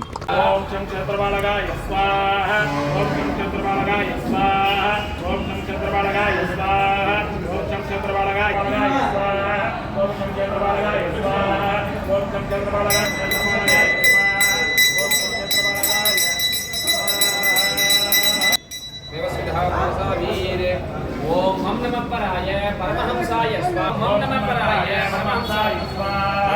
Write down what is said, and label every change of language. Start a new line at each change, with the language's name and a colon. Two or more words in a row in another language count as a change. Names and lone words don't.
Sanskrit: ॐ सं चन्द्रपालकाय स्वाहा। ॐ सं चन्द्रपालकाय स्वाहा. ॐ सं चन्द्रपालकाय स्वाहा। ॐ सं चन्द्रपालकाय स्वाहा. ॐ सं चन्द्रपालकाय स्वाहा। ॐ सं चन्द्रपालकाय स्वाहा. ॐ सं चन्द्रपालकाय वीर ओम हम नमः पराय परमहंसाय स्वाहा ओम नमः पराय परमहंसाय स्वाहा